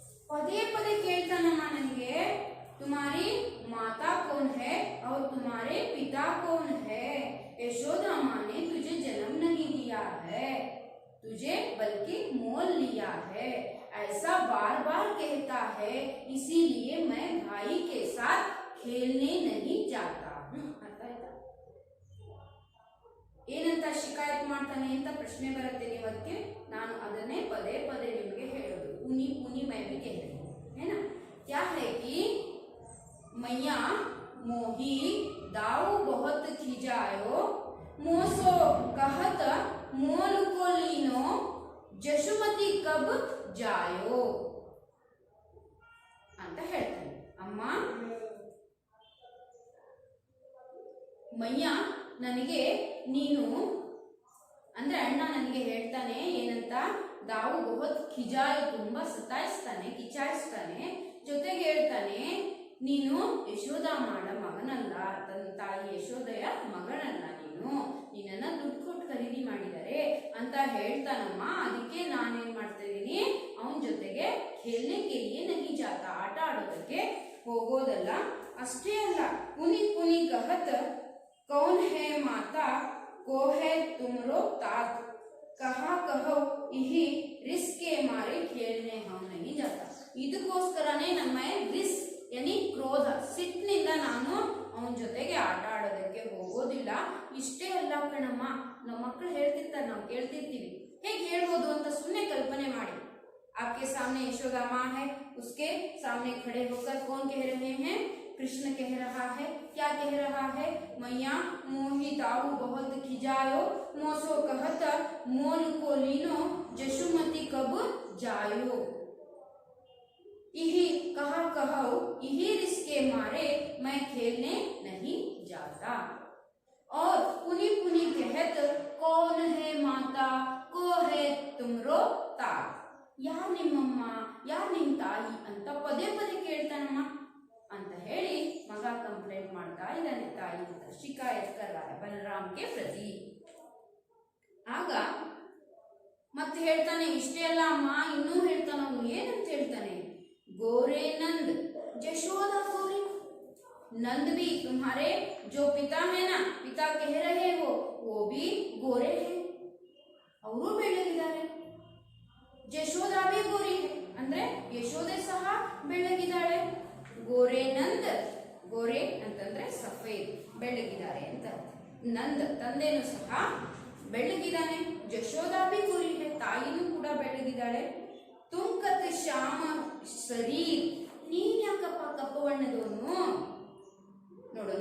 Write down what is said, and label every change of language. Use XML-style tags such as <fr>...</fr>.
<hi>पदे पदे</hi> <kn>ಕೇಳ್ತಾನಮ್ಮ ನನಗೆ</kn> <hi>तुम्हारी माता कौन है और तुम्हारे पिता कौन है, यशोदा माँ ने तुझे जन्म नहीं दिया है, तुझे बल्कि मोल लिया है, ऐसा बार बार कहता है, इसीलिए मैं भाई के साथ खेलने नहीं जाता हूँ।</hi> <kn>ಅರ್ಥ ಆಯ್ತಾ, ಏನಂತ ಶಿಕಾಯತ್ ಮಾಡ್ತಾನೆ ಅಂತ ಪ್ರಶ್ನೆ ಬರುತ್ತೆ ನೀವು, ಅದಕ್ಕೆ ನಾನು ಅದನ್ನೇ ಪದೇ ಪದೇ ನಿಮಗೆ ಹೇಳೋದು।</kn> <hi>ಉನಿ ಉನಿ मैं भी कह रही हूँ, है ना। क्या है कि मैया मोही दाऊ बहुत खिजायो, मोसो कहत मोल को लीनो, जशुमती कब जायो</hi> <kn>ಅಂತ ಹೇಳ್ತಾನೆ। ಅಮ್ಮ ಮಯ್ಯ ನನಗೆ ನೀನು ಅಂದ್ರೆ ಅಣ್ಣ ನನಗೆ ಹೇಳ್ತಾನೆ ಏನಂತ,</kn> <hi>दाऊ बहुत खिजायो</hi> <kn>ತುಂಬಾ ಸತಾಯಿಸ್ತಾನೆ, ಕಿಚಾಯಿಸ್ತಾನೆ, ಜೊತೆಗೆ ಹೇಳ್ತಾನೆ ನೀನು ಯಶೋದ ಮಾಡ ಮಗನಲ್ಲ, ತನ್ನ ತಾಯಿ ಯಶೋದಯ ಮಗಳಲ್ಲ, ನೀನು ನಿನ್ನನ್ನ ದುಡ್ಡು ಕೊಟ್ಟು ಖರೀದಿ ಮಾಡಿದ್ದಾರೆ ಅಂತ ಹೇಳ್ತಾನಮ್ಮ। ಅದಕ್ಕೆ ನಾನೇನ್ ಮಾಡ್ತಾ ಇದ್ದೀನಿ, ಅವನ ಜೊತೆಗೆ</kn> <hi>खेलने के लिए नहीं जाता,</hi> <kn>ಆಟ ಆಡೋದಕ್ಕೆ ಹೋಗೋದಲ್ಲ। ಅಷ್ಟೇ ಅಲ್ಲ,</kn> <hi>पुनि पुनि कहत कौन है माता, को है तुमरो तात, कहा कहो इही रिस्के मारे खेलने हम नहीं जाता।</hi> <kn>ಇದಕ್ಕೋಸ್ಕರನೇ ನಮ್ಮ ರಿಸ್ यानी ಕ್ರೋಧ ಸಿಟ್ಟಿನಿಂದ ನಾನು ಅವನ ಜೊತೆಗೆ ಆಟ ಆಡೋದಕ್ಕೆ ಹೋಗೋದಿಲ್ಲ। ಇಷ್ಟೇ ಅಲ್ಲ ಕಣಮ್ಮ, ನಮ್ಮ ಮಕ್ಕಳು ಹೇಳ್ತಿರ್ತಾರೆ, ನಾವು ಕೇಳ್ತಿರ್ತೀವಿ, ಹೇಗೆ ಹೇಳ್ಬೋದು ಅಂತ ಸುಮ್ಮನೆ ಕಲ್ಪನೆ ಮಾಡಿ।</kn> <hi>आपके सामने यशोदा माँ है, उसके सामने खड़े होकर कौन कह रहे हैं, कृष्ण कह रहा है, क्या कह रहा है, मैया मोही दाऊ बहुत खिजायो, मोसो कहत मोल को लीनो, जशुमती कब जायो, यही कहा कहो यही रिस्के मारे मैं खेलने नहीं जाता। और पुनि पुनि कहत कौन है माता, को है तुमरो तात,</hi> <kn>ಯಾರ್ ನಿಮ್ಮಮ್ಮ ಯಾರ್ ನಿಮ್ ತಾಯಿ ಅಂತ ಪದೇ ಪದೇ ಕೇಳ್ತಾನಮ್ಮ ಅಂತ ಹೇಳಿ ಮಗ ಕಂಪ್ಲೇಂಟ್ ಮಾಡ್ತಾ ಇದ್ದಾನೆ ತಾಯಿ ಅಂತ।</kn> <hi>ಶಿಕಾಯತ್ ಕರ್ ರहा है बलराम के प्रति।</hi> <kn>ಆಗ ಮತ್ತೆ ಹೇಳ್ತಾನೆ, ಇಷ್ಟೇ ಅಲ್ಲ ಅಮ್ಮ, ಇನ್ನೂ ಹೇಳ್ತಾನ, ಅವನು ಏನಂತ ಹೇಳ್ತಾನೆ,</kn> <hi>गोरे नंद जशोदा गोरी, नंद भी तुम्हारे जो पिता है ना, पिता कह रहे हो, वो भी गोरे हैं,</hi> <kn>ಅವರು ಬೆಳ್ಳಗಿದ್ದಾರೆ। ಜಶೋದಾ</kn> <hi>भी गोरी है</hi> <kn>ಅಂದ್ರೆ ಯಶೋದೆ ಸಹ ಬೆಳ್ಳಗಿದ್ದಾಳೆ। ಗೋರೆ ನಂದ, ಗೋರೆ ಅಂತಂದ್ರೆ ಸಫೇದ್, ಬೆಳ್ಳಗಿದ್ದಾರೆ ಅಂತ। ನಂದ ತಂದೆನೂ ಸಹ ಬೆಳ್ಳಗಿದ್ದಾನೆ। ಜಶೋದಾ</kn> <hi>भी गोरी है,</hi> <kn>ತಾಯಿನೂ ಕೂಡ ಬೆಳ್ಳಗಿದ್ದಾಳೆ।</kn> <hi>तुमकत श्याम शरीर,</hi> <kn>ನೀನ್ ಯಾಕಪ್ಪ ಕಪ್ಪು ಬಣ್ಣದವನು ನೋಡು।</kn>